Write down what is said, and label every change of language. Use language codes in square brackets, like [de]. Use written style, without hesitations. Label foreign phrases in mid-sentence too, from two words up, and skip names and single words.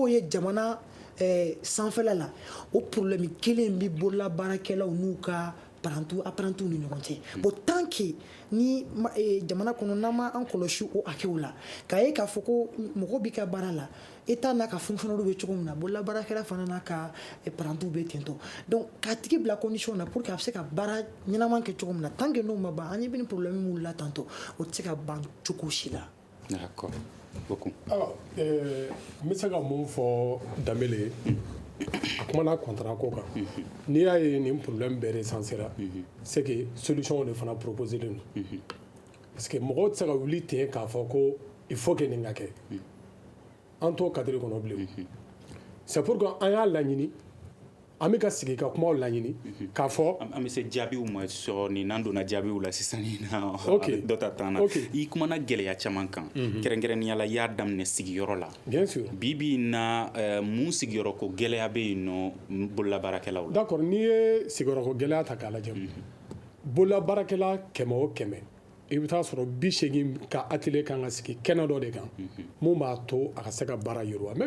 [bm] b'o ye jamana sanfɛla la o problème kelen bɛ bololabaarakɛlaw n'u ka apprentis ni ɲɔgɔn cɛ bon [fr] tant que [bm] ni jamana kɔnɔ n'an ma an kɔlɔsi o hakɛw la k'a ye k'a fɔ ko mɔgɔ b'i ka baara la État n'a ka fonctionnaire bɛ cogo min na bololabaarakɛla fana n'a ka apprentis bɛ ten tɔ donc k'a tigi bila condition na [fr] pour que [bm] a bɛ se ka baara ɲɛnama kɛ cogo min na [fr] tant que [bm] n'o ma ban an ɲɛ bɛ ni problème minnu la tantɔ o tɛ se ka ban cogo si la. [fr] D'accord. Beaucoup. Alors, [bm] n bɛ se ka mun fɔ Danbele a kumana contrat ko kan n'i y'a ye nin problème bɛɛ recensera [fr] c'est que solution [bm] de fana proposer len don [fr] parce que [bm] mɔgɔw tɛ se ka wuli ten k'a fɔ ko [fr] il faut que [bm] nin ka kɛ an t'o cadre kɔnɔ bilen [fr] c'est pourquoi [bm] an y'a laɲini an bɛ ka sigi ka kumaw laɲini k'a fɔ an bɛ se jaabiw ma sɔrɔ n'an donna jaabiw la sisan na dɔ ta tan na i kumana gɛlɛya caman kan kɛrɛnkɛrɛnnenya la i y'a daminɛ sigiyɔrɔ la [fr] bien sûr [bm] bi na mun sigiyɔrɔ ko gɛlɛya bɛ yen nɔ bololabaarakɛlaw la d'accord n'i ye sigiyɔrɔ ko gɛlɛya ta k'a lajɛ bololabaarakɛla 100 o 100 i bɛ taa sɔrɔ 80 ka atelier kan ka sigi kɛnɛ dɔ de kan mun b'a to a ka se ka baara yiriwa n bɛ